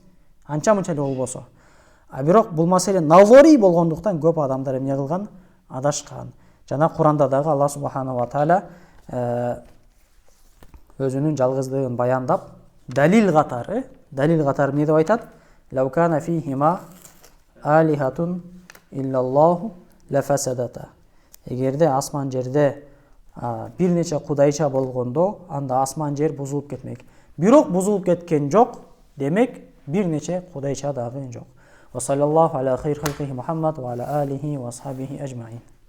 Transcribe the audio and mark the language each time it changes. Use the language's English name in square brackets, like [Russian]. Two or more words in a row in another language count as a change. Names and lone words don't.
[Kyrgyz] Анча мынча эле болбосо. А бирок бул маселе назори болгондуктан көп адамдар эмне кылган? Адашкан. Жана Куранда дагы Алла [Arabic] سبحانه وتعالى [Kyrgyz] өзүнүн жалгыздыгын баяндап, далил катары эмне деп айтат? [Arabic] لو كان فيهما آلهة إلا الله لفسدتا. [Kyrgyz] Эгерде асман жерде бир нече кудайча болгондо, анда асман жер бузулуп кетмек. Бирок бузулуп кеткен жок, демек бир нече кудайча дагы жок. [Arabic] وصلى الله على خير خلقه محمد وعلى آله وأصحابه أجمعين.